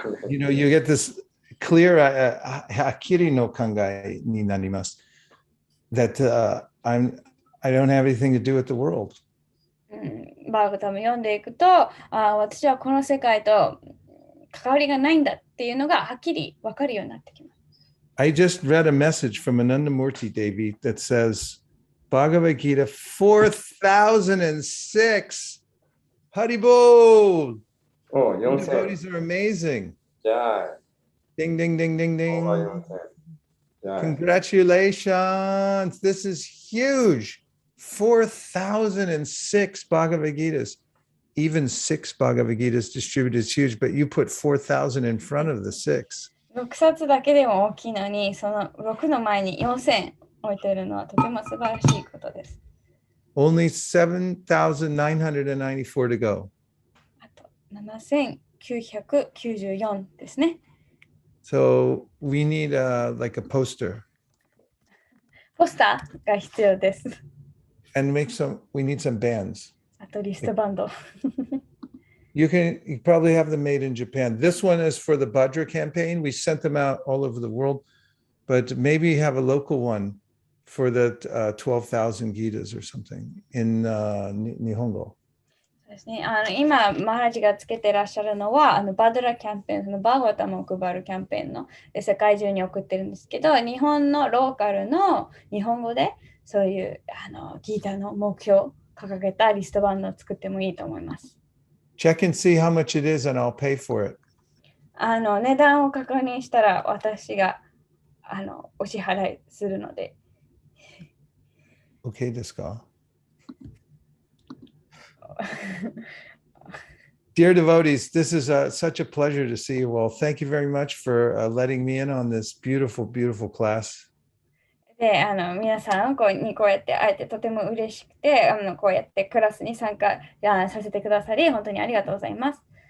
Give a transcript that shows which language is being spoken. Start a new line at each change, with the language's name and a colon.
English: You know, you get this clear,
Japanese: はっきりの考えになります。
English: That I don't have anything to do with the world.
Japanese: バーガタム読んでいくと、私はこの世界と関わりがないんだっていうのがはっきり分かるようになってきます。
English: I just read a message from Anandamurti Devi that says, Bhagavad Gita 4006. Haribol! Oh, The 4000. devotees are amazing.
Japanese: じゃあ、 Ding, ding, ding, ding, ding. じゃあ、
English: Congratulations. This is huge. 4006 Bhagavad Gitas. Even 6 Bhagavad Gitas distributed is huge, but you put 4000 in front of the 6.
Japanese: 6冊だけでも大きいのに、その6の前に4000置いているのはとても素晴らしいことです。
English: Only 7,994 to go.
Japanese: あと7994ですね。
English: So we need like a poster
Japanese: ポスターが必要です。
English: and we need some bands.
Japanese: あとリストバンド。
English: You probably have them made in Japan. This one is for the Bhadra campaign. We sent them out all over the world, but maybe have a local one for the 12,000 Gitas or something in Nihongo.
Japanese: そうですね、今、マハラジがつけてらっしゃるのは、バドラキャンペーン、そのバーガタムを配るキャンペーンので世界中に送ってるんですけど、日本のローカルの日本語でそういうギータの目標を掲げたリストバンドを作ってもいいと思います。
English: Check and see how much it is and I'll pay for it.
Japanese: 値段を確認したら私がお支払いするので。
English: Okay, desu ka? Dear devotees, this is such a pleasure to see you all. Thank you very much for letting me in on this beautiful, beautiful class.
Japanese: で、皆さんこうやって会えてとても嬉しくて、こうやってクラスに参加させてくださり、本当にありがとうございます。